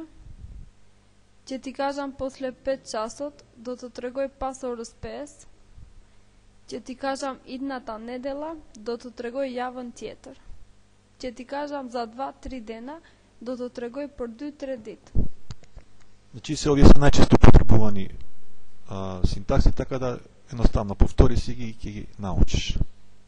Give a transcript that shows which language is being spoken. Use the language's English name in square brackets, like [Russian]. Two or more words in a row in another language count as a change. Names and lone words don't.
[Macedonian] Ќе ти кажам после 5 часот, [Albanian] do të tregoj pas orës 5. [Macedonian] Ќе ти кажам идната недела, [Albanian] do të tregoj javën tjetër. [Macedonian] Ќе ти кажам за 2-3 дена, [Albanian] do të tregoj për 2-3 ditë. [Macedonian] Значи се овие се најчесто потребувани синтакси, така да едноставно повтори си ги и ќе ги научиш.